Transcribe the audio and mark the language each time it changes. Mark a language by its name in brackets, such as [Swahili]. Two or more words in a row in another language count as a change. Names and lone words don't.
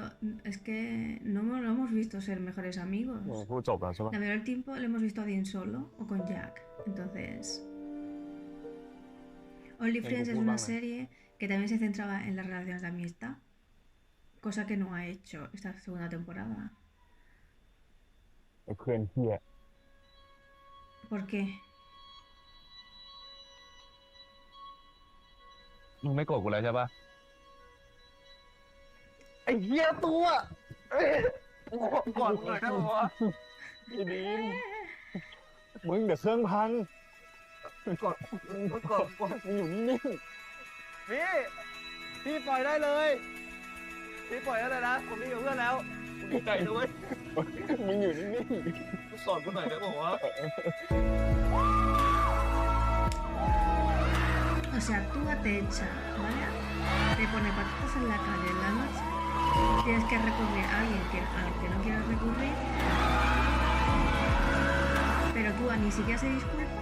[Spanish] Es que no hemos visto ser mejores amigos. [Thai] พูดจบแล้วใช่ปะ [Spanish] La mayoría del tiempo lo hemos visto a Dean solo o con Jack. Entonces, Only Friends es una serie que también se centraba en las relaciones de amistad, cosa que no ha hecho esta segunda temporada. [Thai] ไอ้เพื่อนเฮีย [Spanish] ¿Por qué? [Thai] มึงไม่โกรธกูแล้วใช่ปะ ไอ้เฮียตัวก่อนเลยนะวะไอ้ดีมมึงเดี๋ยวเครื่องพังก่อนมึงอยู่นิ่ง พี่ปล่อยได้เลยพี่ปล่อยได้เลยนะผมมีกับเพื่อนแล้วดีใจด้วย ๆมึงอยู่นิ่ง สอนกูหน่อยได้บอกว่า [Spanish] O sea, tú te echa, ¿vale? Te pone patitas en la calle en la noche. Tienes que recurrir a alguien al que no quieras recurrir. Pero tú ni siquiera se disculpa.